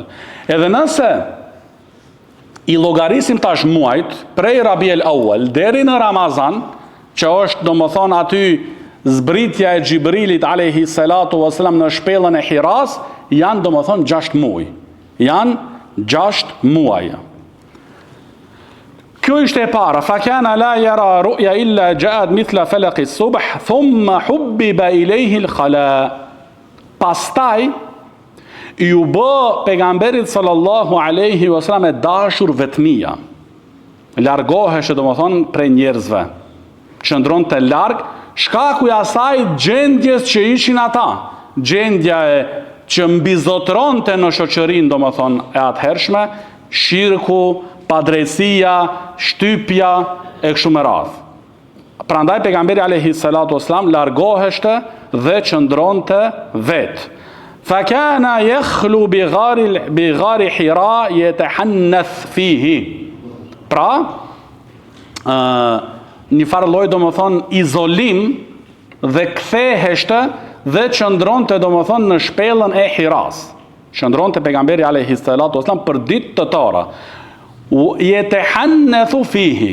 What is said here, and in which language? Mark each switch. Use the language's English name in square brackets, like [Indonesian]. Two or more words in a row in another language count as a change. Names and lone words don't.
[Albanian] Edhe nëse I llogarisim tash muajt prej Rabiul Awwal deri në Ramazan, që është domethënë aty zbritja e Xhibrilit [Arabic] عليه الصلاة والسلام [Albanian] në shpellën e Hiras, janë domethënë 6 muaj. Janë 6 muaj. Kjo ishte e para. [Arabic] فكان لا يرى رؤيا إلا جاءت مثل فلق الصبح ثم حبب إليه الخلاء. [Albanian] Pastaj ju bë pejgamberit [Arabic] صلى الله عليه وسلم [Albanian] e dashur vetmia. Largoheshte domethënë prej njerëzve. Qëndronte larg, shkaku i asaj gjendjes që ishin ata. Gjendja e që mbizotronte në shoqërinë domethënë e atëhershme, shirku, padrejësia, shtypja e kështu me radhë. Prandaj pejgamberi [Arabic] عليه الصلاة والسلام [Albanian] largoheshte dhe qëndronte vetë. [Arabic] فكان يخلو بغار حراء يتحنث فيه. [Albanian] Pra, një farë lloj domethënë izolim dhe ktheheshte dhe qëndronte domethënë në shpellën e Hiras. Qëndronte pejgamberi [Arabic] عليه الصلاة والسلام [Albanian] për ditë të tëra. [Arabic] يتحنث فيه.